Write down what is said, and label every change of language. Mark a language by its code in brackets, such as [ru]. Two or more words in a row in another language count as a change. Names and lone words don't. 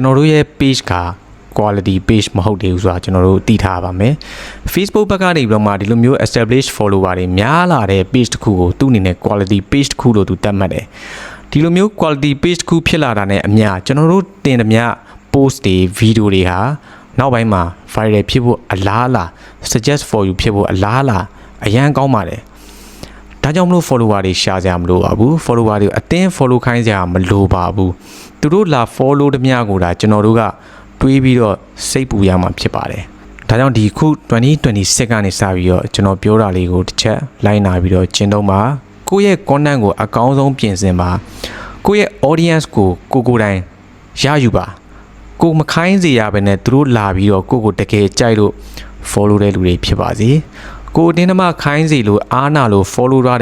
[my] တော်တို့ရဲ့ page က [en] quality page [my] မဟုတ်သေးဘူးဆိုတာကျွန်တော်တို့သိထားပါမယ် Facebook ဘက်ကနေပြီးတော့မှဒီလိုမျိုး [en] established follower [my] တွေများလာတဲ့ page တစ်ခုကိုသူ့အနေနဲ့ [en] quality page [my] တစ်ခုလို့သူသတ်မှတ်တယ်ဒီလိုမျိုး [en] quality page [my] တစ်ခုဖြစ်လာတာနဲ့အမျှကျွန်တော်တို့တင်သမျှ post တွေ video တွေဟာနောက်ပိုင်းမှာ viral ဖြစ်ဖို့အလားအလာ [en] suggest for you [my] ဖြစ်ဖို့အလားအလာအရန်ကောင်းပါတယ်ဒါကြောင့်မလို့ follower တွေရှာကြမလို့ပါဘူး follower တွေအတင်း follow ခိုင်းကြ မလို့ပါဘူးသူတို့လာ follow တမျှကိုဒါကျွန်တော်တို့ကတွေးပြီးတော့စိတ်ပူရမှာဖြစ်ပါတယ်ဒါကြောင့်ဒီခု2026ကနေစပြီးတော့ကျွန်တော်ပြောတာလေးကိုတစ်ချက်လိုက်နာပြီးတော့ကျင့်သုံးပါကိုယ့်ရဲ့ content ကိုအကောင်းဆုံးပြင်ဆင်ပါကိုယ့်ရဲ့ audience ကိုကိုယ်တိုင်ရယူပါကိုမခိုင်းစေရဘဲနဲ့သူတို့လာပြီးတော့ကိုတကယ်ကြိုက်လို့ follow တဲ့လူတွေဖြစ်ပါစေကိုအတင်းသမားခိုင်းစီလို့အားနာလို့ follow ရ